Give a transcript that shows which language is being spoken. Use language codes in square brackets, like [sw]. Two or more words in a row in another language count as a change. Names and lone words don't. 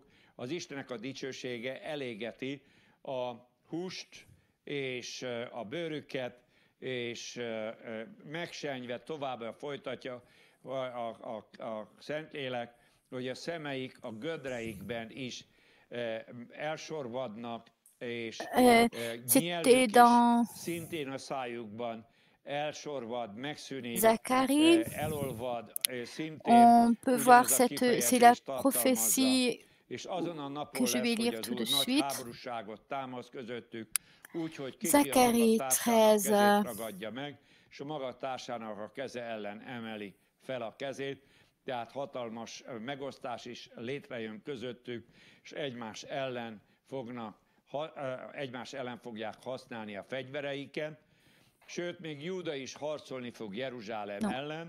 [hu] az Istennek a dicsősége elégeti a húst és a bőrüket, és megsenyved tovább folytatja a Szentlélek, hogy a szemeik a gödreikben is elsorvadnak, és nyelvük is szintén a szájukban elsorvad, megszűnik, elolvad, szintén [fr] on peut voir c'est la prophétie que je vais lire tout de suite. Zacharie 13. [hu] És a maga társának a keze ellen emeli fel a kezét, tehát hatalmas megosztás is létrejön közöttük, és egymás ellen fogják használni a fegyvereiket, sőt, még Júda is harcolni fog Jeruzsálem ellen.